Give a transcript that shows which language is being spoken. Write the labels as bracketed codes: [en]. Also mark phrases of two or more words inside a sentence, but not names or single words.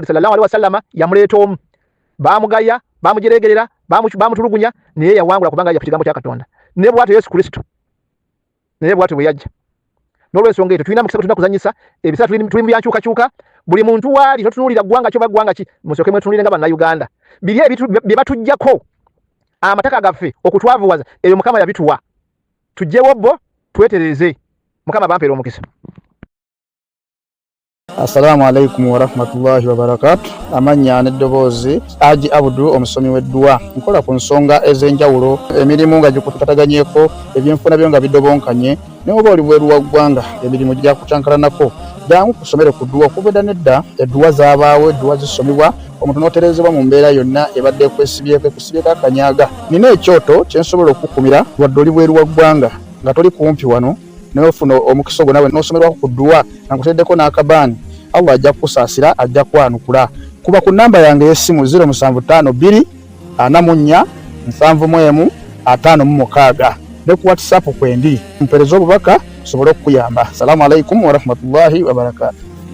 [ar] صلى الله عليه وسلم [lg] yamuleeta omu baamugaya baamujeregerera baamutulugunya naye yawangula kubanga yajja ku kigambo kya Katonda ne bw'atyo Yesu Kristo naye bw'atyo bwe yajja n'olw'ensonga eyo tulina mukisa tulina kuzanyisa ebiseera tuli mu byankyukakyuka buli muntu waali totunuulira ggwanga kyo baggwanga ki musooke mwetunuulire nga bannayuganda biri bye batuggyako amataka gaffe okutwavuwaza ebyo Mukama yabituwa tujjewo bo twetereze Mukama bampeera omukisa. [ar] السلام عليكم ورحمة الله وبركاته. [lg] Amanya n'eddoboozi Haji Abdul omusomi w'eddua nkola ku nsonga ez'enjawulo emirimu nga gikutataganyeko ebyenfuna byo nga bidobonkanye ne oba oli bweru wa ggwanga emirimu gya kucankalanako jangu kusomere ku ddua okuvudda nedda eddua zaabaawo eddua zisomibwa omuntu n'oterezebwa mu mbeera yonna ebadde ekwesibyeko akanyaga nina ekyoto kyensobola okukumira wadde oli bweru wa ggwanga nga toli kumpi wano n'ofuna omukisa ogwo nawe n'osomerwako ku ddua nga nkuteddeko n'akabaani Allah ajja kusaasira ajja kwanukula kuba ku namba yange y'essimu 0752 44 71 56 ne ku WhatsApp kwendi mpereza obubaka sobole okuyamba. [ar] السلام عليكم ورحمة الله وبركاته.